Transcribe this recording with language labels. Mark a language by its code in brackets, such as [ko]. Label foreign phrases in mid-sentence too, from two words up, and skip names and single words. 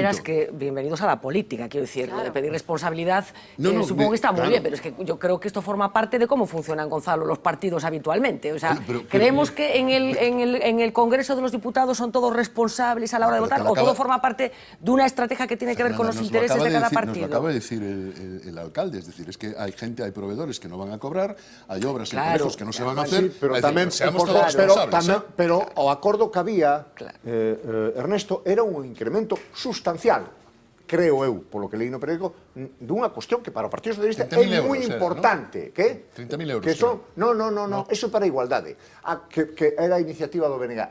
[es] De esta manera es que bienvenidos a la política, quiero decir, lo de pedir responsabilidad, supongo que está muy bien, pero es que yo creo que esto forma parte de cómo funcionan, Gonzalo, los partidos habitualmente. O sea, ¿creemos que en el Congreso de los Diputados son todos responsables a la hora de votar o todo forma parte de una estrategia que tiene que ver con los intereses de cada partido? Nos lo acaba de decir el alcalde, es decir, es que hay proveedores que no van a cobrar, hay obras en conejos que non se van a hacer, pero decir, [gl] tamén [es] seamos todos responsables. [gl] Pero o acordo que había, Ernesto, era un incremento sustancial, creo eu, polo que leí no periódico, dunha cuestión que para o Partido Socialista é moi importante. Que? 30.000 euros. Que son, no, eso para a igualdade. Que era a iniciativa do BNG.